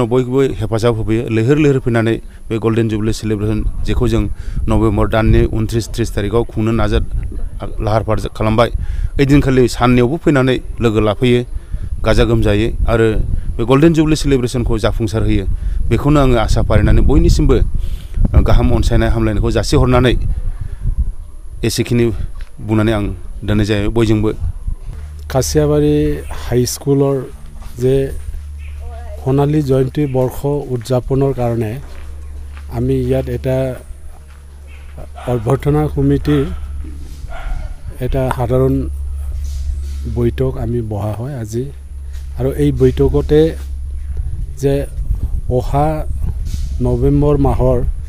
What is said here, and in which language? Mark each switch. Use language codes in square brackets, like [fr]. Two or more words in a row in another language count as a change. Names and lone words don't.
[brx] बयबो हेफाजाब होफैयो लैहोर लैहोर फैनानै बे [en] golden jubilee celebration [brx] जेखौ जों नभेम्बर दाननि 29-30 तारिखआव खुंनो लाहार फाहार खालामबाय ओइदिनखालि साननैयावबो फैनानै लोगो लाफैयो गाजा गोमजायै आरो बे [en] golden jubilee celebration [brx] जाफुंसार होयो बेखौनो आङो आसा फारिनानै बयनिसिमबो गाहाम अनसायनाय हामलायनायखौ जासिहरनानै एसेखिनि बुंनानै आं दोननाय जायो बयजोंबो [as] खासियाबारि हाई स्कुলৰ যে সোণালী জয়ন্তী বৰ্ষ উদযাপনৰ কাৰণে আমি ইয়াত এটা অভ্যৰ্থনা কমিটিৰ এটা সাধাৰণ বৈঠক আমি বহা হয় আজি আৰু এই বৈঠকতে যে অহা নৱেম্বৰ মাহৰ